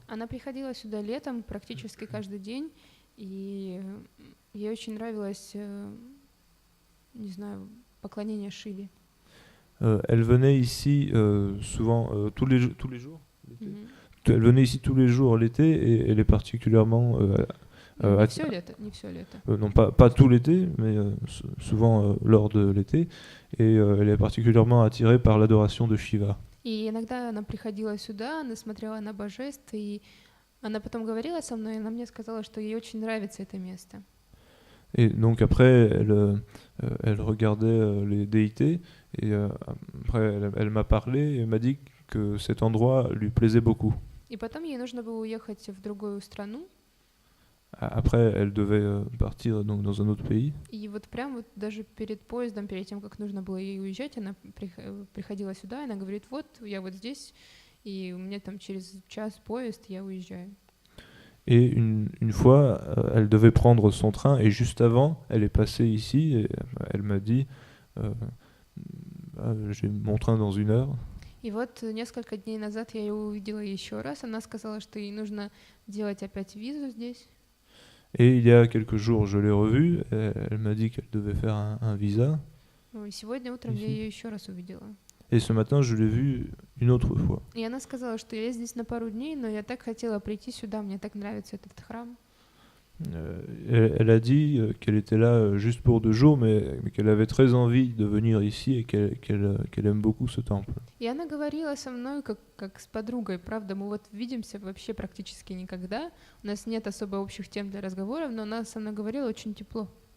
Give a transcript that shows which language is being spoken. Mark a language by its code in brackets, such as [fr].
[ru] Она приходила сюда летом практически каждый день, и ей очень нравилось, не знаю, поклонение Шиве. [fr] Elle venait ici souvent tous les jours. Мгм. Elle venait ici tous les jours l'été et elle est particulièrement [ru] Не все лето, не все лето. [fr] non pas tout l'été, mais souvent lors de l'été, et elle est particulièrement attirée par l'adoration de Shiva. [ru] И иногда она приходила сюда, она смотрела на божеств, и она потом говорила со мной, и она мне сказала, что ей очень нравится это место. [fr] Et donc après, elle regardait les déités, et après elle m'a parlé et m'a dit que cet endroit lui plaisait beaucoup. [ru] И потом ей нужно было уехать в другую страну, [fr] Après, elle devait partir donc dans un autre pays. [ru] и вот прям вот даже перед поездом, перед тем, как нужно было ей уезжать, она приходила сюда, и она говорит, вот, я вот здесь, и у меня там через час поезд, я уезжаю. [fr] Et une fois, elle devait prendre son train et juste avant, elle est passée ici et elle m'a dit euh, j'ai mon train dans 1 heure. [ru] И вот несколько дней назад я ее увидела еще раз. Она сказала, что ей нужно делать опять визу здесь. [fr] Et il y a quelques jours, je l'ai revue. Elle m'a dit qu'elle devait faire un visa. [ru] И сегодня утром я [fr] Ici. [ru] ее еще раз увидела. [fr] Et ce matin, je l'ai vue une autre fois. [ru] И она сказала, что я здесь на пару дней, но я так хотела прийти сюда, мне так нравится этот храм. [fr] Elle a dit qu'elle était là juste pour 2 jours, mais qu'elle avait très envie de venir ici et qu'elle aime beaucoup ce temple. [ru] И она говорила со мной как с подругой, правда, мы вот видимся вообще практически никогда, у нас нет особо общих тем для разговоров, но она со мной говорила очень тепло.